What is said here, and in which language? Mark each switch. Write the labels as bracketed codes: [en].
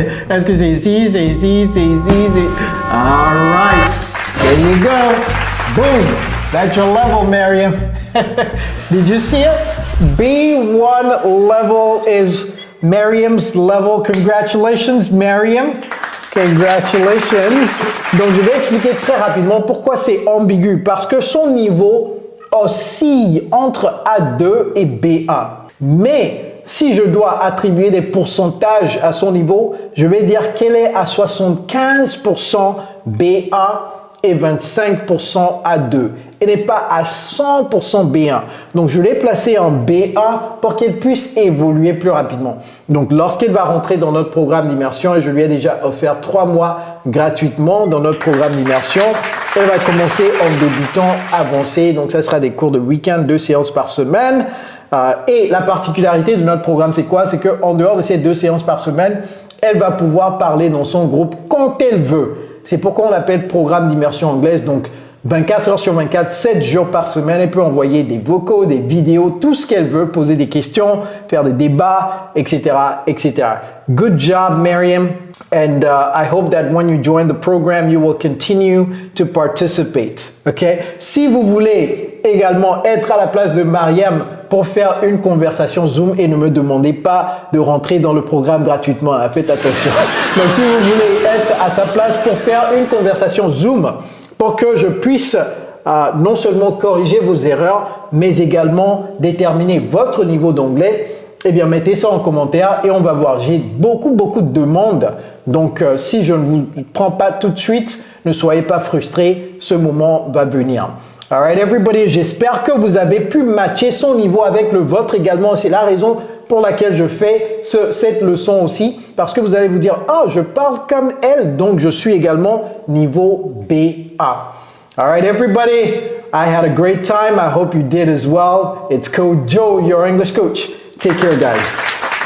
[fr] Est-ce que c'est ici, c'est ici, c'est ici, c'est... [en] All right. There you go. Boom. That's your level, Mariam. Did you see it? B1 level is Mariam's level. Congratulations, Mariam. Congratulations. [fr] Donc, je vais expliquer très rapidement pourquoi c'est ambigu. Parce que son niveau oscille entre A2 et B1. Mais si je dois attribuer des pourcentages à son niveau, je vais dire qu'elle est à 75% B1 et 25% A2. Elle n'est pas à 100% B1. Donc, je l'ai placée en B1 pour qu'elle puisse évoluer plus rapidement. Donc, lorsqu'elle va rentrer dans notre programme d'immersion, et je lui ai déjà offert 3 mois gratuitement dans notre programme d'immersion, Elle va commencer en débutant avancé. Donc, ça sera des cours de week-end, 2 séances par semaine. Et la particularité de notre programme, c'est quoi? C'est qu'en dehors de ces 2 séances par semaine, elle va pouvoir parler dans son groupe quand elle veut. C'est pourquoi on l'appelle programme d'immersion anglaise. Donc, 24 heures sur 24, 7 jours par semaine. Elle peut envoyer des vocaux, des vidéos, tout ce qu'elle veut, poser des questions, faire des débats, etc., etc. [en] Good job, Miriam. And I hope that when you join the program, you will continue to participate. Okay? [fr] Si vous voulez également être à la place de Mariam pour faire une conversation Zoom, et ne me demandez pas de rentrer dans le programme gratuitement, hein, faites attention. Donc, si vous voulez être à sa place pour faire une conversation Zoom, pour que je puisse non seulement corriger vos erreurs, mais également déterminer votre niveau d'anglais, eh bien, mettez ça en commentaire et on va voir. J'ai beaucoup de demandes. Donc, si je ne vous prends pas tout de suite, ne soyez pas frustrés. Ce moment va venir. [en] All right, everybody. [fr] J'espère que vous avez pu matcher son niveau avec le vôtre également. C'est la raison pour laquelle je fais cette leçon aussi. Parce que vous allez vous dire, ah, je parle comme elle, donc je suis également niveau BA. [en] All right, everybody. I had a great time. I hope you did as well. It's Coach Joe, your English coach. Take care, guys.